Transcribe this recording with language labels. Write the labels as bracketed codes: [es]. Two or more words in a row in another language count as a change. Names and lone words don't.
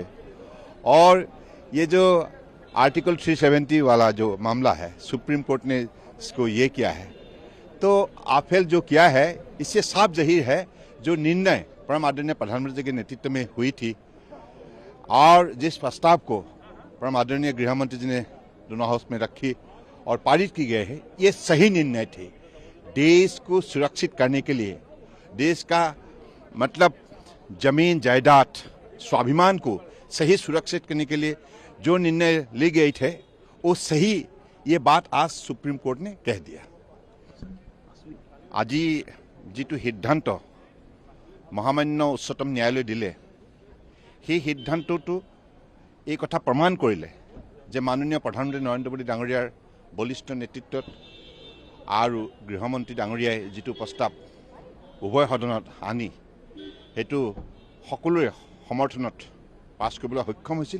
[hi] और ये जो आर्टिकल 370 वाला जो मामला है, सुप्रीम कोर्ट ने इसको ये किया है, तो आफेल जो किया है, इससे साफ जाहिर है जो निर्णय परम आदरणीय प्रधानमंत्री के नेतृत्व में हुई थी और जिस प्रस्ताव को परम आदरणीय गृह मंत्री जी ने दोनों हाउस में रखी और पारित की गई है, ये सही निर्णय थे। देश को सुरक्षित करने के लिए, देश का मतलब जमीन जायदाद स्वाभिमान को सही सुरक्षित करने के लिए जो निर्णय लिए गए थे वो सही, ये बात आज सुप्रीम कोर्ट ने कह दिया। [as] আজি যিটো সিদ্ধান্ত মহামান্য উচ্চতম ন্যায়ালয়ে দিলে, সেই সিদ্ধান্তটো এই কথা প্ৰমাণ কৰিলে যে মাননীয় প্ৰধানমন্ত্ৰী নৰেন্দ্ৰ মোদী ডাঙৰীয়াৰ বলিষ্ঠ নেতৃত্বত আৰু গৃহমন্ত্ৰী ডাঙৰীয়াই যিটো প্ৰস্তাৱ উভয় সদনত আনি সেইটো সকলোৰে সমৰ্থনত পাছ কৰিবলৈ সক্ষম হৈছিল।